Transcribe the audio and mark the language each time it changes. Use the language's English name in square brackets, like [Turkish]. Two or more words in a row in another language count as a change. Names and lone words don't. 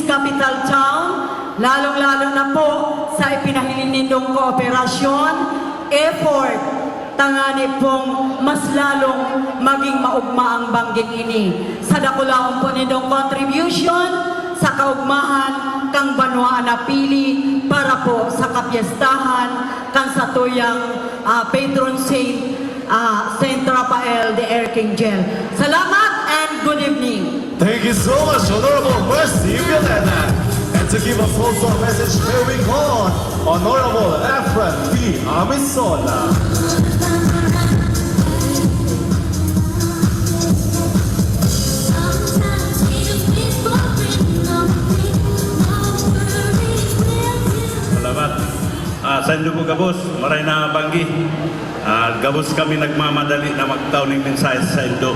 [Bikol] Capital Town, [Filipino] lalong-lalo na po [Bikol] sa ipinahilin nindong kooperasyon, effort, tangani pong mas lalong maging maugma ang bangging ini. Sa dakulaon po nindong contribution sa kaugmahan kang Banwa Napili para po sa kapiestahan kang satuyang patron saint Saint Rafael de Arcangel. [English] Salamat and good evening. Thank you so much, Honorable Mercy Violeta. And to give us also a message, may we call on Honorable Efren P. Amisola. [Bikol] Salamat. Sa Indo Gabos, maray na banggi. Gabos kami nagmamadali na magtaw ng mensahe sa Indo.